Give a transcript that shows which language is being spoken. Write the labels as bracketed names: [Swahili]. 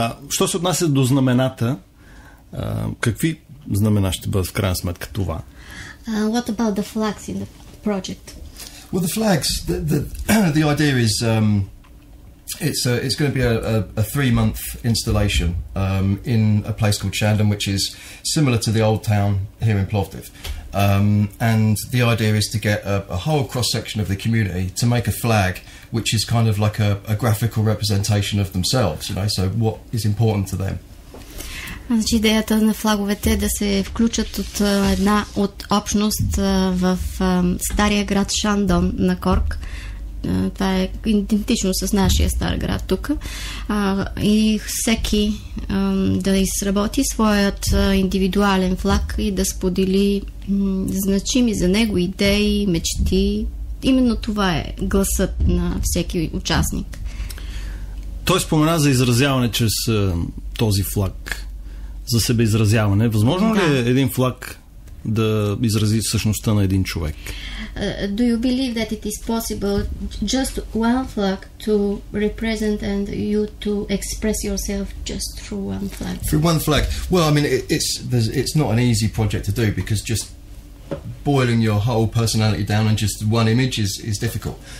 [Bulgarian] Що се отнася до знамената, какви знамена ще бъдат в крайна сметка това? [English] What about the flags in the project? Well, the flags, the idea is It's going to be a 3-month installation in a place called Shandon, which is similar to the old town here in Plovdiv. And the idea is to get a whole cross-section of the community to make a flag which is kind of like a graphical representation of themselves, you know, so what is important to them. [Bulgarian] Значи идеята на флаговете е да се включат от една от общност в стария град Шандон на Корк. Това е идентично с нашия стар град тук. И всеки да изработи своят индивидуален флаг и да сподели значими за него идеи, мечти. Именно това е гласът на всеки участник. Той спомена за изразяване чрез този флаг, за себеизразяване. Възможно ли е един флаг да изрази същността на един човек? [English] Do you believe that it is possible just one flag to represent and you to express yourself just through one flag? Through one flag? Well, I mean, it's not an easy project to do because just boiling your whole personality down in just one image is difficult.